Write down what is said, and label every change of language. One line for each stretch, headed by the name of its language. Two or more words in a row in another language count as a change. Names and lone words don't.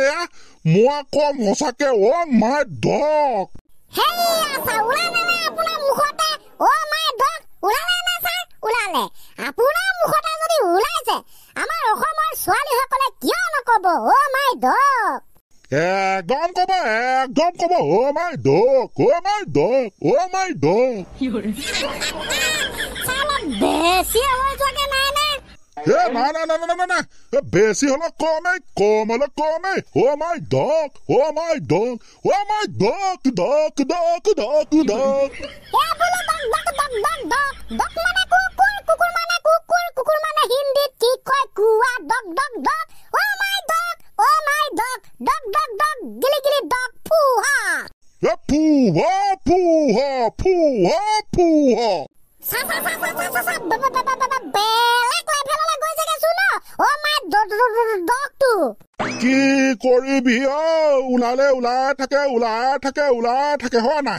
Assamese: মই কম সঁচাকে
English: my dog.
Assamese: আপোনাৰ মুখতে যদি ওলাইছে, আমাৰ অসমৰ ছোৱালীসকলে কিয় নকব
English: my dog?
Assamese: একদম কব
English: my dog, my dog, my dog.
Assamese: বেছি আৱাজ লাগে নাই নে? নাই বেছি হলে কমেই
English: my dog, my dog, my dog, dog dog dog dog.
Assamese: কুকুৰ মানে কুকুৰ মানে হিন্দীত কি কয় কুৱা,
English: dog dog dog. my dog, my dog, dog dog dog, গিলি গিলি ডগ, ফুহা ফুহা ফুহা ফুহা ফুহা।
Assamese: কি কৰিবি ওলাই থাকে হোৱা নাই।